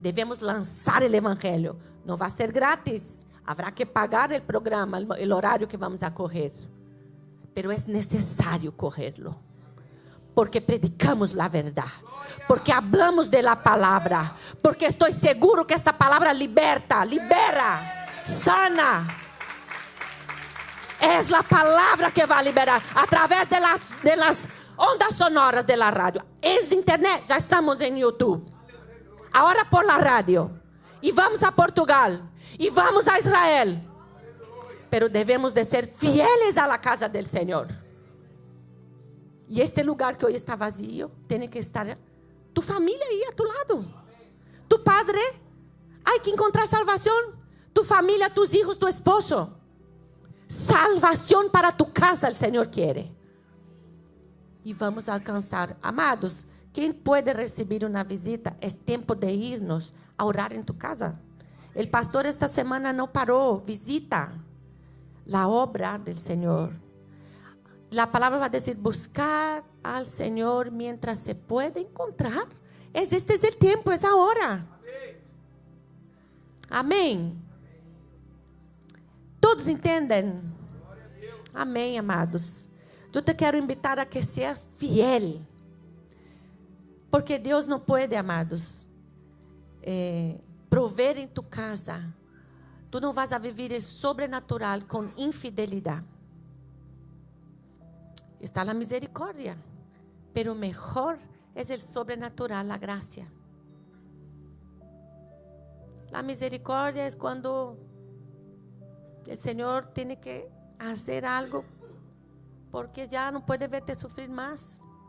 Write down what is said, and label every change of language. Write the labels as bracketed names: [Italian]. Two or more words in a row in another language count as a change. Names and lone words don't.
[Portuguese] Devemos lançar o evangelho. Não vai ser grátis. [Spanish] Habrá que pagar [Portuguese] o programa, o horário que vamos a correr. Pero é necessário correrlo. Porque predicamos a verdade. [Spanish] Porque hablamos de la [Portuguese] palavra. Porque estou seguro que esta palavra liberta, libera, sana. É a palavra que vai liberar. [Spanish] Através de las ondas sonoras de la radio. [Portuguese] Es internet. Já estamos em YouTube. Agora por la radio. E vamos a Portugal. E vamos a Israel. [Spanish] Pero devemos de ser fieles a la casa del Senhor. [Portuguese] E este lugar que hoje está vazio, tem que estar tu família aí a tu lado. Tu padre, há que encontrar salvação. Tu família, [Spanish] tus hijos, tu esposo. [Portuguese] Salvação para tu casa, o Senhor quer. E vamos alcançar. Amados, quem pode receber uma visita, é tempo de [Spanish] irnos a orar [Portuguese] em tu casa. O pastor esta semana não parou. Visita a obra do Senhor. [Spanish] La palabra va a decir, buscar al Señor mientras se puede encontrar. Este es el tiempo, es ahora. [Portuguese] Amém. Todos entendem? Amém, amados. Eu te quero [Spanish] invitar a que seas fiel. [Portuguese] Porque Deus não pode, amados, prover em tu casa. Tu não vas a viver o sobrenatural com infidelidade. [Spanish] Está la misericórdia, pero mejor es el sobrenatural, la gracia. La misericordia es cuando el Señor tiene que hacer algo porque ya no puede verte sufrir más.